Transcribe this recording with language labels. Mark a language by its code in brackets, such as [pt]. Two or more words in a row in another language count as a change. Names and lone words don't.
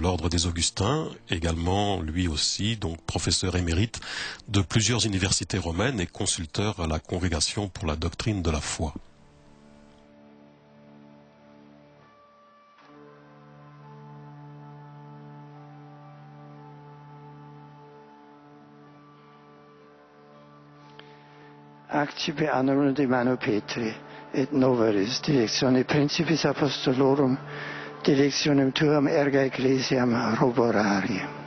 [fr] l'ordre des Augustins, également lui aussi, donc professeur émérite de plusieurs universités romaines et consulteur à la Congrégation pour la doctrine de la foi. [la] Accipe annullum de mano Petri, et noveris dilectione principis apostolorum, dilectionem tuam erga ecclesiam roborari.